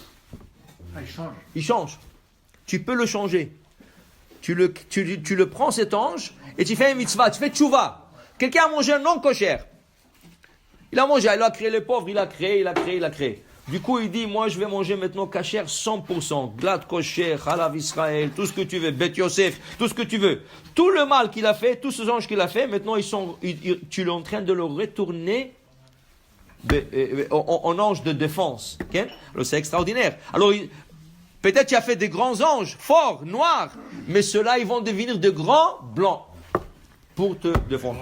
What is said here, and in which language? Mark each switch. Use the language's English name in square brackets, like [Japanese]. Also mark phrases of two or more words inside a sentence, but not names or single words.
[French] Il change. Il change. Tu peux le changer. tu le prends cet ange et tu fais un mitzvah, tu fais tchouva. Quelqu'un a mangé un non kosher. Il a mangé, il a créé les pauvres, il a créé. Du coup, il dit, moi, je vais manger maintenant kasher 100%, glad kosher, [Hebrew] חלב ישראל, [French] tout ce que tu veux, Bet Yosef, tout ce que tu veux. Tout le mal qu'il a fait, tous ces anges qu'il a fait, maintenant, tu es en train de le retourner en ange de défense. Okay? Alors, c'est extraordinaire. Alors, peut-être tu as fait des grands anges, forts, noirs, mais ceux-là, ils vont devenir de grands blancs pour te défendre.